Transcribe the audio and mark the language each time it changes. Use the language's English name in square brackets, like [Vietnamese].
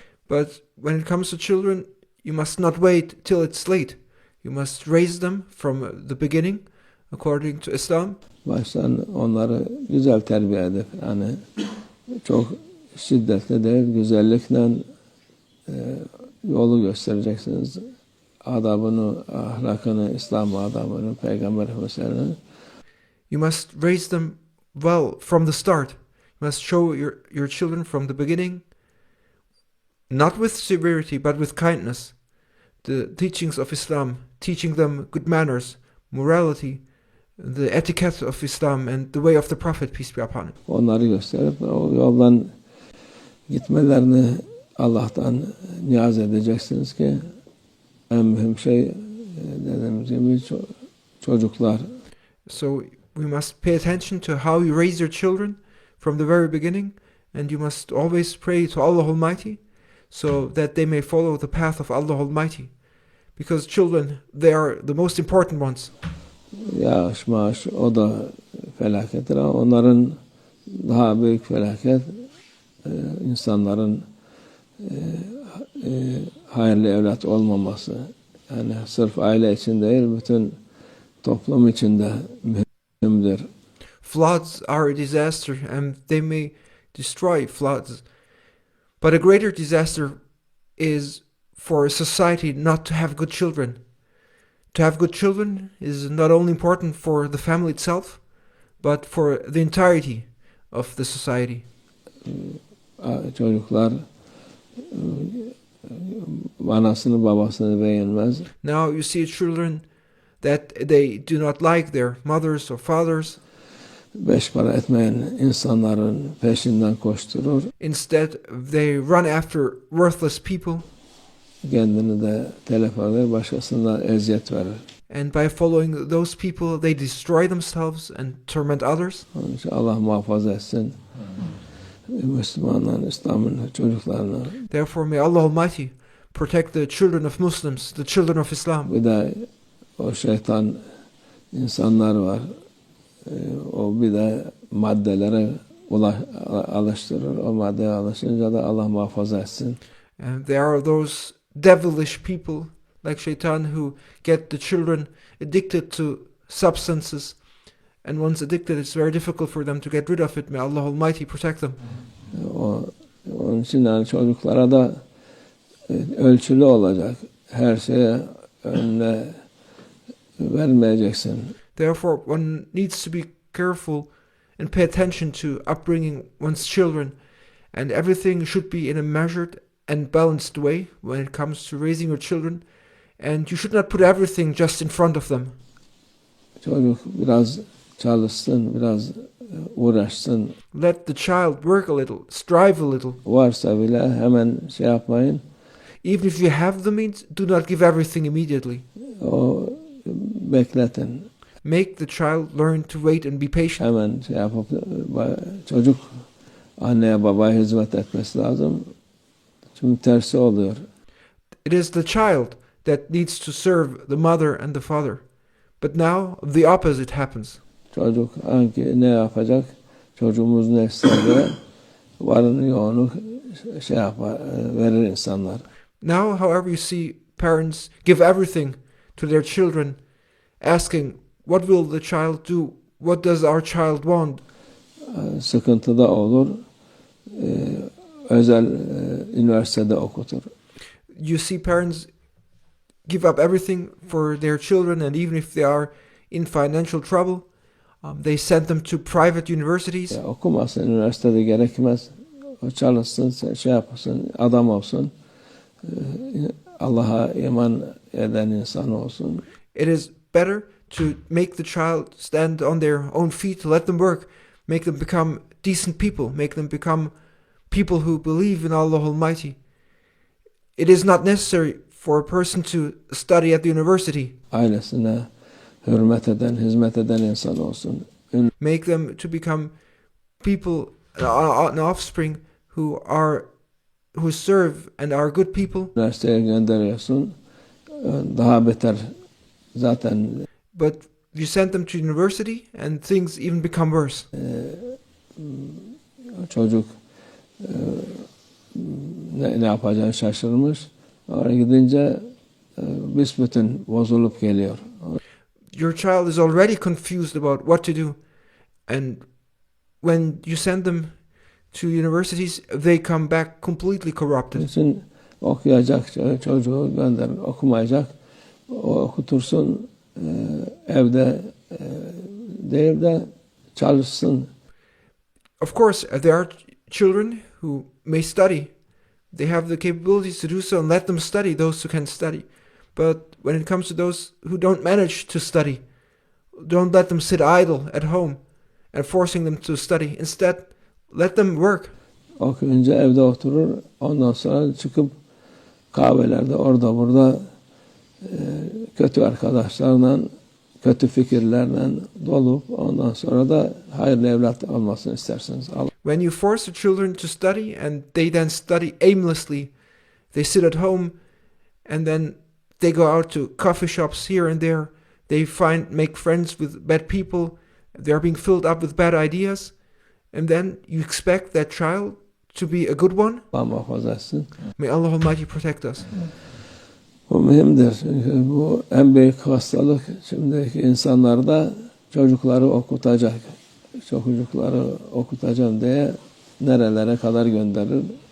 [English] But when it comes to children, you must not wait till it's late. You must raise them from the beginning, according to Islam. [Turkish] Baştan onları güzel terbiye edip, yani çok şiddetle değil, güzellikle yolu göstereceksiniz. Adabını, ahlakını, İslam adabını, Peygamber Efendimiz'ini. [English] You must raise them well from the start. You must show your children from the beginning, not with severity, but with kindness, the teachings of Islam, teaching them good manners, morality, the etiquette of Islam, and the way of the Prophet, peace be upon him. [Turkish] Onları gösterip o yoldan gitmelerini Allah'tan niyaz edeceksiniz ki en mühim şey dediğimiz gibi çocuklar. [English] So we must pay attention to how you raise your children from the very beginning, and you must always pray to Allah Almighty so that they may follow the path of Allah Almighty. Because children, they are the most important ones. [Turkish] Yağış, maaş, o da felakettir ama onların daha büyük felaket insanların hayırlı evlat olmaması. Yani sırf aile için değil, bütün toplum için de mühimdir. [English] Floods are a disaster, and they may destroy floods. But a greater disaster is for a society not to have good children. To have good children is not only important for the family itself, but for the entirety of the society. [Turkish] Çocuklar anasını babasını beğenmez. [English] Now you see children that they do not like their mothers or fathers. [Turkish] Beş para etmeyen insanların peşinden koşturur. [English] Instead, they run after worthless people. [Turkish] Kendini de telef eder, başkasına eziyet verir. [English] And by following those people, they destroy themselves and torment others. [Turkish] Onun için Allah muhafaza etsin Müslümanların, İslam'ın çocuklarını. [English] Therefore, may Allah Almighty protect the children of Muslims, the children of Islam. [Turkish] Bir de o şeytan insanlar var. O bir de maddelere alıştırır. O maddeye alışınca da Allah muhafaza etsin. [English] And there are those devilish people like Shaitan who get the children addicted to substances, and once addicted, it's very difficult for them to get rid of it. May Allah Almighty protect them. [Turkish] Onun için yani çocuklara da ölçülü olacak. Her şeye önüne vermeyeceksin. [English] Therefore, one needs to be careful and pay attention to upbringing one's children, and everything should be in a measured and balanced way when it comes to raising your children, and you should not put everything just in front of them. [Turkish] Çocuk biraz çalışsın, biraz uğraşsın. [English] Let the child work a little, strive a little. [Turkish] Varsa bile hemen şey yapmayın. [English] Even if you have the means, do not give everything immediately. [Turkish] O bekletin. [English] Make the child learn to wait and be patient. [Turkish] Hemen şey yapıp çocuk anneye babaya hizmet etmesi lazım. Çünkü tersi oluyor. [English] It is the child that needs to serve the mother and the father. But now the opposite happens. [Turkish] Çocuk hangi ne yapacak? Çocuğumuz ne ister varını yoğunu şey yapar, verir insanlar. [English] Now, however, you see parents give everything to their children, asking, what will the child do? What does our child want? [Turkish] Sıkıntı da olur. Özel üniversitede okutur. [English] You see parents give up everything for their children, and even if they are in financial trouble, they send them to private universities. [Turkish] Okumasın, üniversitede gerekmez. O çalışsın, şey yapsın, adam olsun. Allah'a iman eden insan olsun. [English] It is better to make the child stand on their own feet, to let them work, make them become decent people, make them become people who believe in Allah Almighty. It is not necessary for a person to study at the university. [Turkish] Ailesine hürmet eden, hizmet eden insan olsun. [English] Make them to become people, an offspring who serve and are good people. [Turkish] Üniversiteye gönderiyorsun. daha beter zaten [English] But you send them to university and things even become worse. [Turkish] çocuk ne yapacağını şaşırmış. Oraya gidince büsbütün bozulup geliyor. [English] Your child is already confused about what to do. And when you send them to universities, they come back completely corrupted. [Turkish] için okuyacak çocuğu gönder, okumayacak. O okutursun evde değil de çalışsın. [English] Of course, there are children who may study. They have the capabilities to do so, and let them study, those who can study. But when it comes to those who don't manage to study, don't let them sit idle at home and forcing them to study. Instead, let them work. [Turkish] Okuyunca evde oturur. Ondan sonra çıkıp kahvelerde orada burada kötü arkadaşlarla, kötü fikirlerle dolup ondan sonra da hayırlı evlat olmasını istersiniz. [English] When you force the children to study and they then study aimlessly, they sit at home and then they go out to coffee shops here and there. They make friends with bad people. They are being filled up with bad ideas. And then you expect that child to be a good one? [Turkish] Allah muhafaza etsin. [English] May Allah Almighty protect us. [Turkish] Bu mühimdir. Çünkü bu en büyük hastalık. Şimdiki insanlarda çocukları okutacak. Çocukları okutacağım diye nerelere kadar gönderir.